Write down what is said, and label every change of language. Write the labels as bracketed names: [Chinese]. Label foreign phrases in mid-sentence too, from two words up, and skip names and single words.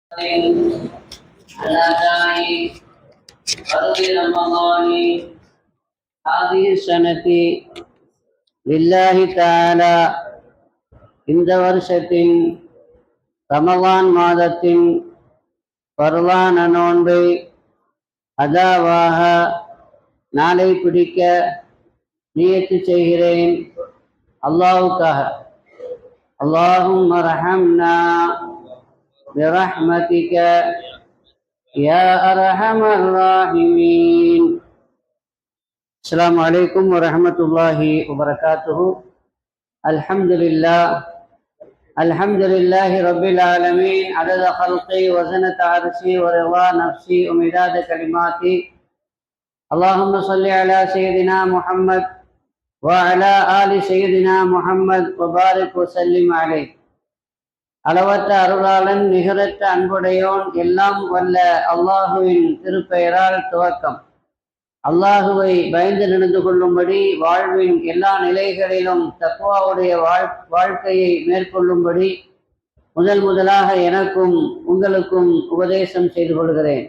[Arabic] على فرض رمضان هذه السنة لله تعالى [Tamil] இந்த வருஷத்தின் ரமலான் மாதத்தின் பரவான நோன்பை அதாவாக நாளை பிடிக்க நியத்து செய்கிறேன் அல்லாஹ்வுக்காக. [Arabic] اللهم ارحمنا برحمتك يا أرحم الراحمين. السلام عليكم ورحمة الله وبركاته. الحمد لله رب العالمين عدد خلقي وزنة عرشي ورضا نفسي ومداد كلماتي. اللهم صل على سيدنا محمد وعلى آل سيدنا محمد وبارك وسلم عليه. [Tamil] அளவற்ற அருளாளன் நிகரற்ற அன்புடையோன் எல்லாம் வல்ல அல்லாஹுவின் திருப்பெயரால் துவக்கம். அல்லாஹுவை பயந்து நடந்து கொள்ளும்படி வாழ்வின் எல்லா நிலைகளிலும் தக்வாவுடைய வாழ்க்கையை மேற்கொள்ளும்படி முதலாக எனக்கும் உங்களுக்கும் உபதேசம் செய்து கொள்கிறேன்.